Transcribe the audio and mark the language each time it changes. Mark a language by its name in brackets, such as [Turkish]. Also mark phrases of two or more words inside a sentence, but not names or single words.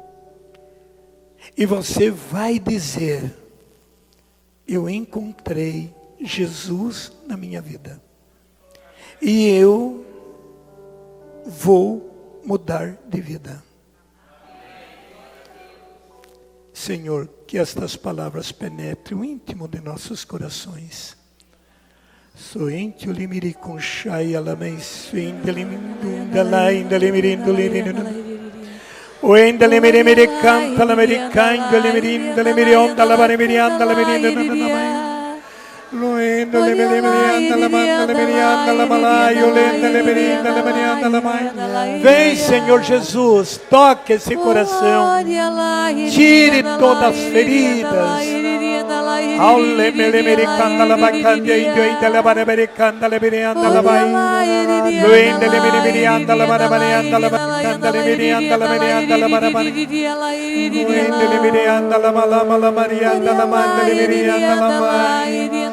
[Portuguese] E você vai dizer: eu encontrei Jesus na minha vida. E eu vou mudar de vida. Senhor, que estas palavras penetrem o íntimo de nossos corações. Soente o limiri com chai alamei suindelimindunda lá indelimirindo o endelimiri canta la mericanda limirindo limirionda la barimirianda la merinda lo endelimirianda la manda limirianda la malaio lendelimirianda la merianda la mai. Vem, Senhor Jesus, toque esse coração, tire todas as feridas. Aule melemericanna la bacandia indio inde la baremericanda la birianda la bai. Luende le mirianda la baremericanda la bacanda le mirianda la mirianda la barabari. Luende le mirianda la malama la marianda la manda le mirianda la mai.